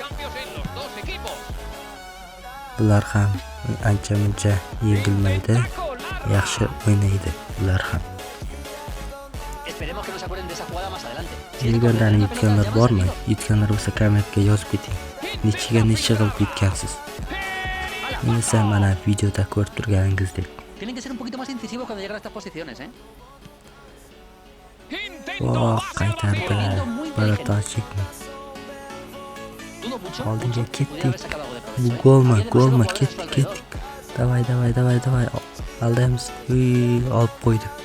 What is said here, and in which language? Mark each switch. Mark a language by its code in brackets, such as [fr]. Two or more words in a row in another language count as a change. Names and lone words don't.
[uz] Bular ham ancha-muncha yengilmaydi, yaxshi o'ynaydi ular ham. Legendaning yutganlar bormi? Yutganlar bo'lsa kommentga yozib keting. Necha qilib yutgansiz? Men esa mana videoda ko'rib turganingizdek. [es] Tienen que ser un poquito más incisivos cuando llegan a estas posiciones, ¿eh? [uz] Qaytardi. Baratanchikni. Oldinga ketdik. Bu golmi? Ketdik. Davay. Aldaymiz. Olib qo'ydi.